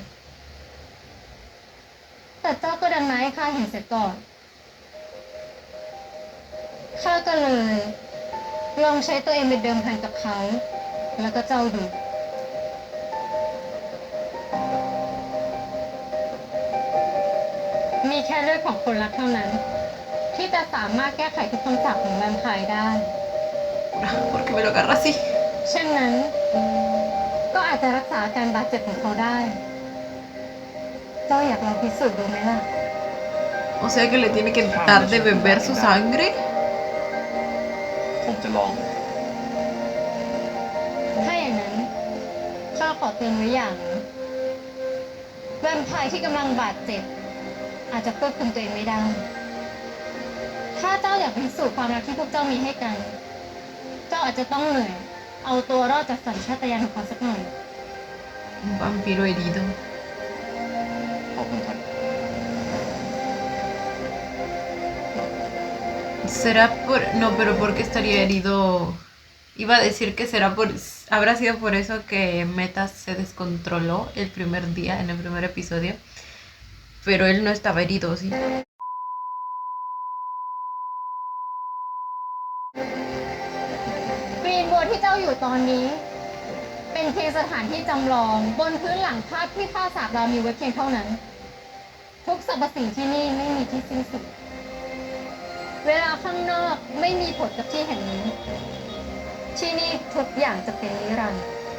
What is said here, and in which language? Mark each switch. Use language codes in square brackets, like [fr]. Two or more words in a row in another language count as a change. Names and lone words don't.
[th] แต่เจ้าก็ดันมาให้ข้าเห็นเสียก่อน ข้าก็เลย ลองใช้ตัวเองเป็นเดิมพันกับเขา แล้วก็เจ้าดู มีแค่เลือดของคนรักเท่านั้น ที่จะสามารถแก้ไขทุกคำสาปของแวมไพร์ได้ [es] ¿Por qué me lo agarra así? [th] เช่นนั้น ก็อาจจะรักษาอาการบาดเจ็บของเขาได้ เจ้าอยากลองพิสูจน์ดูไหมล่ะ [es] O sea que le tiene que dar de beber su sangre. [th] ผมจะลอง ถ้าอย่างนั้นข้าขอเตือนไว้อย่างหนึ่งแวมไพร์ที่กำลังบาดเจ็บ อาจจะควบคุมตัวเองไม่ได้ ถ้าเจ้าอยากพิสูจน์ความรักที่พวกเจ้ามีให้กัน เจ้าอาจจะต้องเหนื่อย เอาตัวรอดจากสัญชาตญาณของเขาสักหน่อย [es] Un vampiro herido. [th] ขอบคุณครับ [es] ¿Será por...? No, pero ¿por qué estaría herido? Iba a decir que será por... Habrá sido por eso que Meta se descontroló el primer día, en el primer episodio. Pero él no estaba herido, ¿sí? [th] กรีนโวที่เจ้าอยู่ตอนนี้ เป็นเพียงสถานที่จำลองบนพื้นหลังภาพที่ข้าสาปเรามีไว้เพียงเท่านั้น ทุกสรรพสิ่งที่นี่ไม่มีที่สิ้นสุด เวลาข้างนอกไม่มีผลกับที่แห่งนี้ ที่นี่ทุกอย่างจะเป็นนิรันดร์